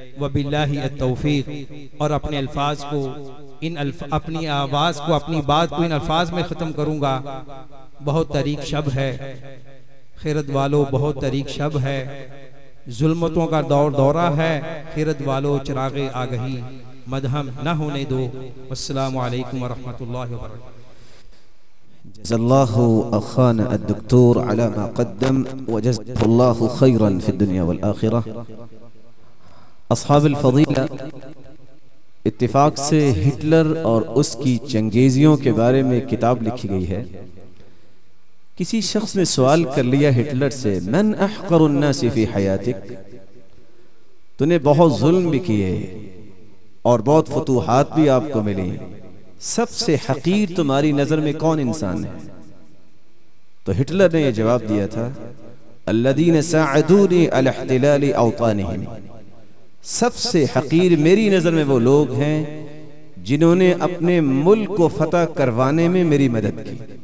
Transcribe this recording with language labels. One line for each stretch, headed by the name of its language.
Urdu: وباللہ التوفیق. اور اپنے الفاظ کو اپنی آواز کو, اپنی بات کو ان الفاظ میں ختم کروں گا. بہت تاریک شب ہے خیرت والو, بہت تاریک شب ہے, ظلمتوں کا دور دورہ ہے خیرت والو, چراغ آگہی مدہم نہ ہونے دو. السلام علیکم ورحمۃ اللہ وبرکاتہ.
Arabic: جزا الله أخانا الدكتور على ما قدم, وجزاه الله خيرا في الدنيا والآخرة. أصحاب الفضيلة,
Urdu: اتفاق سے ہٹلر اور اس کی چنگیزیوں کے بارے میں کتاب لکھی گئی ہے. کسی شخص نے سوال کر لیا ہٹلر سے,
Arabic: من احقر الناس في حياتك,
Urdu: تو نے بہت ظلم بھی کیے اور بہت فتوحات بھی آپ کو ملی, سب سے حقیر تمہاری نظر میں کون انسان ہے؟ تو ہٹلر نے یہ جواب دیا تھا,
Arabic: الذين ساعدوني على احتلال اوطانهم,
Urdu: سب سے حقیر میری نظر میں وہ لوگ ہیں جنہوں نے اپنے ملک کو فتح کروانے میں میری مدد کی.